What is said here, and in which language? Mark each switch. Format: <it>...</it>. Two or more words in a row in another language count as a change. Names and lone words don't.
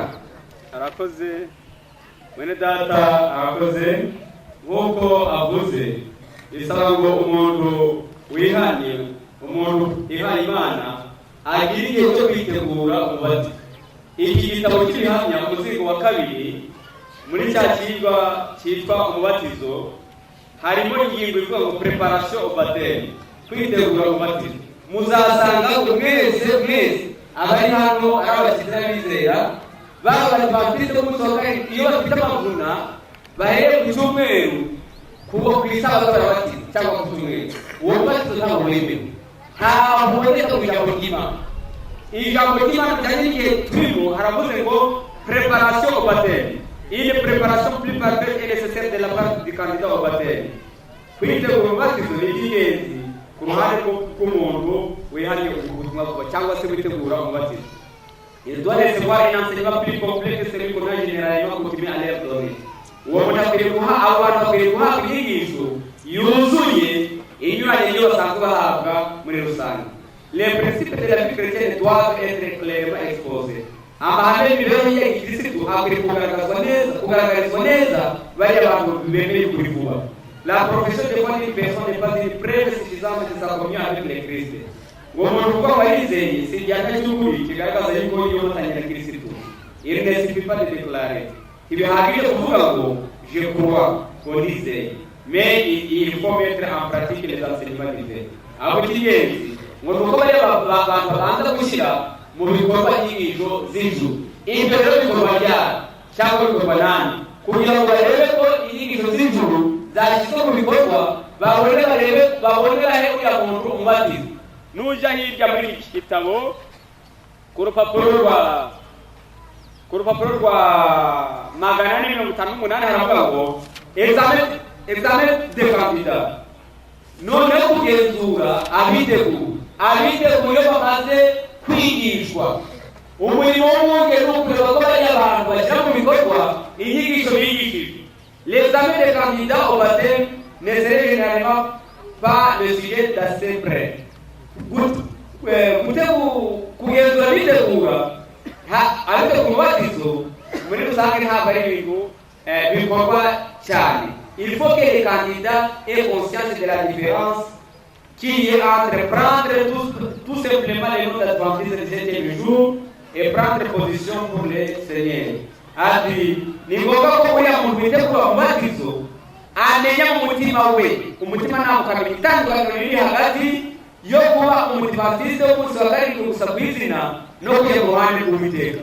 <rw>Arakoze mwene data arakoze nk'uko avuze bisaba ngo umuntu wihanye umuntu ihana Imana agira igihe cyo kwitegura umubatizo. Iki gitabo cy'ibihamya umuzingo wa kabiri muri cya kigwa cyitwa umubatizo harimo ingingo ivuga ngo</rw> <fr>preparation au baptême,</fr> <rw>kwitegura umubatizo. Muzasanga mwese abari hano ari abakiza bizera baba baptiste musohoka iyo bafite amavuna bahere ku cyumweru kuba ku isabato y'abatizo cyangwa ku cyumweru. Uwo mubatizo ntabwo wemewe, ntabwo waboneka mu ijambo ry'Imana. Ijambo ry'Imana cyane igihe turimo haravuze ngo</rw> <fr>préparation au baptême. Une préparation plus parfaite est nécessaire de la part du candidat au baptême.</fr> <rw>Kwitegura umubatizo ni ingenzi ku ruhande rw'umuntu wihariye ubutumwa bwa cyangwa se witegura umubatizo.</rw> <fr>Il doit recevoir un enseignement plus complet que celui qu'on a généralement coutume à leur donner.</fr> <rw>Uwo muntu akwiriye guha abantu bakwiriye guhabwa inyigisho yuzuye inyuranye n'iyo basanzwe bahabwa muri rusange.</rw> <fr>Les principes de la vie chrétienne doivent être clairement exposés.</fr> <rw>Amahame y'imibereho ya gikirisitu akwiriye kugaragarizwa neza bari abantu bemeye ukuri vuba.</rw> <fr>La profession de foi d'une personne n'est pas une preuve suffisante de sa communion avec le Christ.</fr> <rw>Ngo umuntu kuba warizeye si igihano cy'ukuri kigaragaza yuko yiyomatanye na Kristo.</rw> <fr>Il ne suffit pas de déclarer.</fr> <rw>Ntibihagije kuvuga ngo</rw> <fr>je crois qu'on disait, mais il faut mettre en pratique les enseignements divins.</fr> <rw>Abo cy'ingenzi ngo nuko bari abantu babanza gushyira mu bikorwa inyigisho z'ijuru. Ibyo rero bikorwa ryari cyangwa bikorwa nani kugira ngo barebe ko inyigisho z'ijuru zashyizwe mu bikorwa babonera he uriya muntu umubatizo. Nuja hirya muri iki gitabo ku rupapuro rwa 458 haravuga ngo</rw> <fr>examen de candidat.</fr> <rw>None kugenzura abiteguye bamaze kwigishwa umurimo w'umwungeri n'ukureba ko bari abantu bashyira mu bikorwa inyigisho bigishijwe.</rw> <fr>L'examen de candidat au baptême ne serait généralement pas le sujet d'assez près.</fr> <rw>Kugenzura bitegura abitegura umubatizo muri rusange ntabwo ari ibintu bikorwa cyane.</rw> <fr>Il faut que les candidats aient conscience de la différence qu'il y a entre prendre tout simplement les noms d'adventistes du 7e jour et prendre position pour le Seigneur.</fr> <rw>Ati ni ngombwa ko uriya muntu witegura umubatizo amenya mu mutima we, umutima ntabwo ukamenya itandukaniro riri hagati yo kuba umudivantiste w'umunsi wa karindwi gusa ku izina no kujya mu ruhande rw'Uwiteka.</rw>